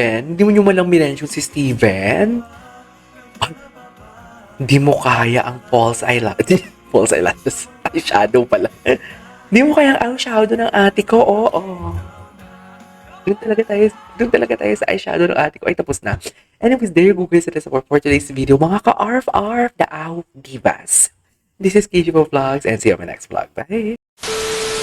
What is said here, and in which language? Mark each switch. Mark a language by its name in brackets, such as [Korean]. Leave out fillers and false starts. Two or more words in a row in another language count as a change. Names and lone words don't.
[Filipino] Hindi mo nyo malang minention si Steven? Ay, hindi mo kaya ang [English] false eyelashes. False eyelashes. Eyeshadow pala. [Filipino] Hindi mo kaya ang eyeshadow ng ate ko. Oo. Doon talaga tayo sa eyeshadow ng ate ko. Ay, tapos na. [English] Anyways, there you go guys. That is for today's video. [Filipino] Mga ka-arf-arf, [English] the Ahuf divas. This is KGPO Vlogs and see you on my next vlog. Bye!